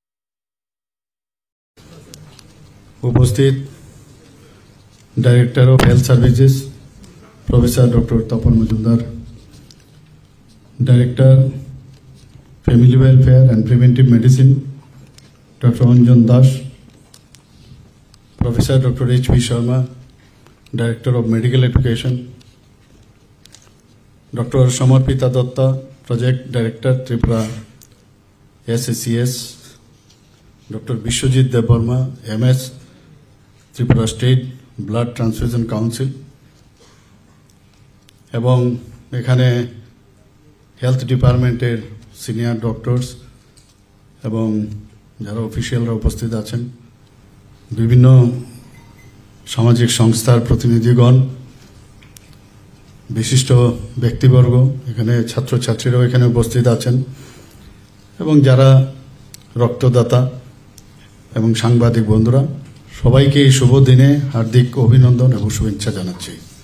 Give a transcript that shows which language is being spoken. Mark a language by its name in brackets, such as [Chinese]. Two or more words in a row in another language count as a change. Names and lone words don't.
[English] Upasthit Director of Health Services, Professor Dr. Tapan Majumdar, Director Family Welfare and Preventive Medicine, Dr. Anjan Das, Professor Dr. H.P. Sharma, Director of Medical Education, Dr. Samarpita Datta, Project Director, Tripura SSCS, Dr. Bishwajit Debarma, MS, Tripura State Blood Transfusion Council, [Bangla] এবং এখানে হেলথ [English] department's senior doctors [Bangla] এবং যারা অফিসিয়ালরা উপস্থিত আছেন, বিভিন্ন সামাজিক সংস্থার প্রতিনিধিগণ, বিশিষ্ট ব্যক্তিবর্গ, এখানে ছাত্রছাত্রীরাও এখানে উপস্থিত আছেন এবং যারা রক্তদাতা এবং সাংবাদিক বন্ধুরা, সবাইকে এই শুভ দিনে হার্দিক অভিনন্দন এবং শুভেচ্ছা জানাচ্ছি।